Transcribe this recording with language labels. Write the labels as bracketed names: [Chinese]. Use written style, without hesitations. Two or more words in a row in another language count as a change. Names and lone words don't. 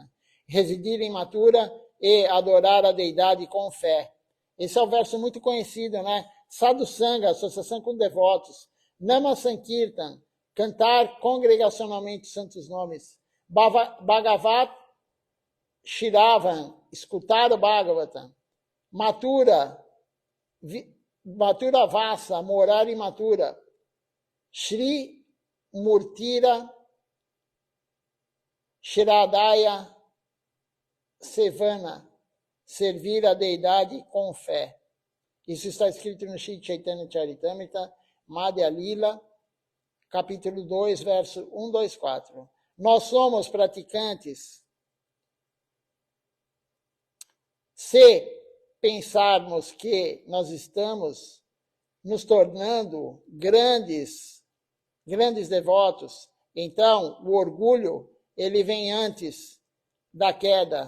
[Portuguese] Residir em Mathura e adorar a deidade com fé. Esse é um verso muito conhecido, né? [Sanskrit] साधु सङ्ग, [Portuguese] associação com devotos. [Sanskrit] नाम सङ्कीर्तन, [Portuguese] cantar congregacionalmente os santos nomes. [Sanskrit] भागवत श्रवण, [Portuguese] escutar o Bhagavatam. [Sanskrit] मथुरा वास, [Portuguese] morar em Mathura. [Sanskrit] श्री मूर्तिर श्रद्धय सेवन, [Portuguese] servir a deidade com fé. Isso está escrito no Shri Chaitanya Charitamrita, Madhya Lila, capítulo 2, verso 1, 2, 4. Nós somos praticantes se pensarmos que nós estamos nos tornando grandes devotos, então o orgulho, ele vem antes da queda.